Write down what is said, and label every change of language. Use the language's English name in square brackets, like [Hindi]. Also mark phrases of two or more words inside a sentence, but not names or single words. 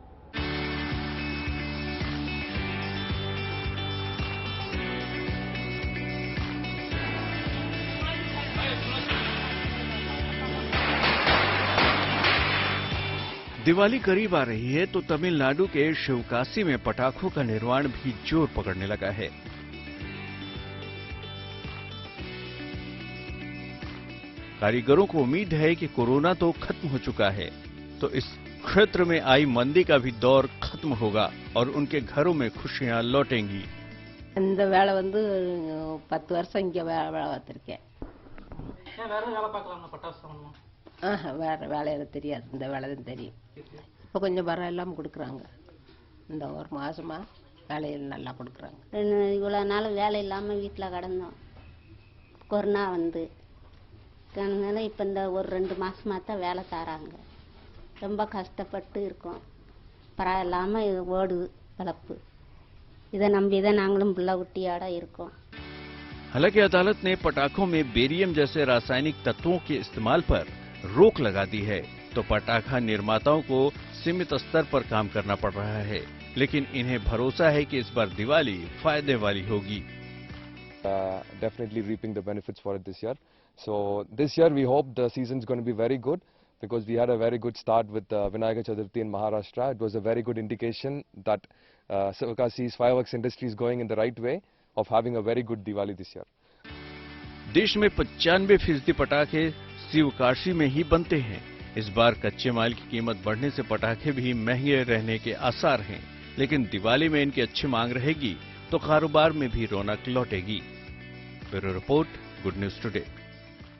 [Hindi] दिवाली करीब आ रही है तो तमिलनाडु के शिवकाशी में पटाखों का निर्माण भी जोर पकड़ने लगा है। कारीगरों को उम्मीद है कि कोरोना तो खत्म हो चुका है, तो इस क्षेत्र में आई मंदी का भी दौर खत्म होगा और उनके घरों में खुशियां लौटेंगी। [Tamil] இந்த வேலை வந்து 10 வருஷம் இங்க வேலை பார்த்திருக்கேன். வேற வேலை பார்க்கலாம்னா பட்டாசு வேற வேலையில தெரியாது, இந்த வேலை தான் தெரியும். இப்போ கொஞ்சம் பரவாயில்லாம கொடுக்குறாங்க. இந்த ஒரு மாசமா வேலையில் நல்லா கொடுக்குறாங்க. இவ்வளோ நாள் வேலை இல்லாமல் வீட்டில் கிடந்தோம். கொரோனா வந்து அதனால இப்போ இந்த ஒரு 2 மாசமாக தான் வேலை தராங்க. ரொம்ப கஷ்டப்பட்டு இருக்கோம். பரவாயில்லாமல் இது ஓடுது வளர்ப்பு. இதை நம்பி தான் நாங்களும் பிள்ளை குட்டியாட இருக்கோம்। [Hindi] हालांकि अदालत ने पटाखों में बेरियम जैसे रासायनिक तत्वों के इस्तेमाल पर रोक लगा दी है, तो पटाखा निर्माताओं को सीमित स्तर पर काम करना पड़ रहा है, लेकिन इन्हें भरोसा है कि इस बार दिवाली फायदे वाली होगी। [English] Definitely reaping the benefits for it this year. So this year we hope the season is going to be very good because we had a very good start with Vinayaka Chaturthi in Maharashtra. It was a very good indication that Sivakashi's fireworks industry is going in the right way of having a very good Diwali this year. [Hindi] देश में 95% पटाखे शिवकाशी में ही बनते हैं। इस बार कच्चे माल की कीमत बढ़ने से पटाखे भी महंगे रहने के आसार हैं, लेकिन दिवाली में इनकी अच्छी मांग रहेगी तो कारोबार में भी रौनक लौटेगी। ब्यूरो रिपोर्ट, गुड न्यूज टुडे।